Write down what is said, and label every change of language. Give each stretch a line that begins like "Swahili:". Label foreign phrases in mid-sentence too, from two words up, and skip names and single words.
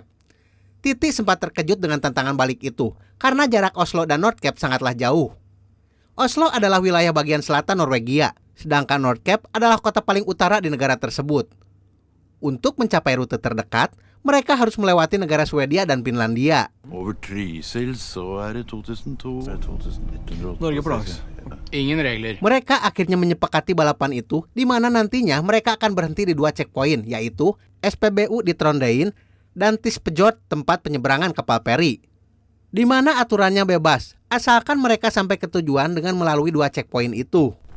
Indonesian: Titi sempat terkejut dengan tantangan balik itu karena jarak Oslo dan Nordkapp sangatlah jauh. Oslo adalah wilayah bagian selatan Norwegia, sedangkan Nordkapp adalah kota paling utara di negara tersebut. Untuk mencapai rute terdekat, mereka harus melewati negara Swedia dan Finlandia.
Norwegian: Over Trysil så det 2100. Norge på langs. Ingen regler.
Indonesian: Mereka akhirnya menyepakati balapan itu, di mana nantinya mereka akan berhenti di 2 checkpoint, yaitu SPBU di Trondheim dan Tispejord, tempat penyeberangan kapal feri. Di mana aturannya bebas, asalkan mereka sampai ke tujuan dengan melalui 2 checkpoint itu.